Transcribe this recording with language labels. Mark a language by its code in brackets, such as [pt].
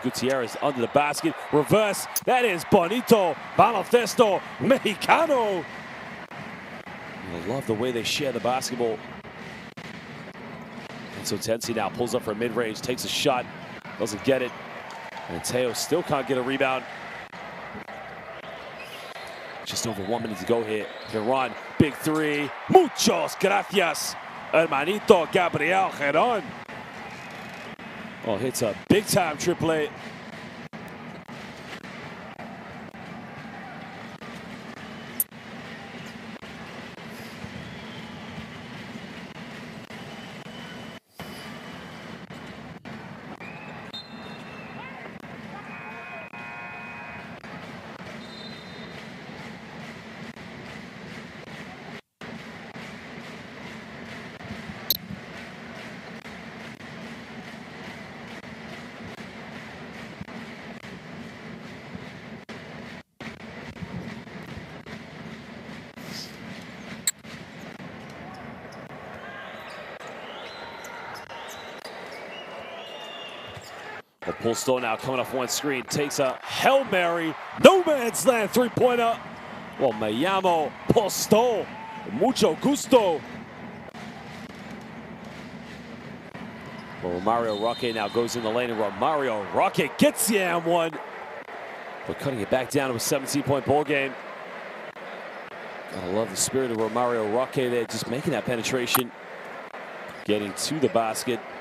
[en] Gutierrez under the basket. Reverse. That is [es] Bonito Baloncesto Mexicano. [en] I love the way they share the basketball. So Tensi now pulls up for mid-range, takes a shot, doesn't get it. And Teo still can't get a rebound. Just over 1 minute to go here. Geron, big three. [es] Muchos gracias, hermanito Gabriel Geron. [en] Oh, hits a big-time triple. The pull still now coming off one screen, takes a Hail Mary, no man's land three-pointer. Well, [es] me llamo Posto, mucho gusto. [en] Well, Romario Roque now goes in the lane, and Romario Roque gets the and one. But cutting it back down to a 17-point ball game. Gotta love the spirit of Romario Roque there, just making that penetration, getting to the basket.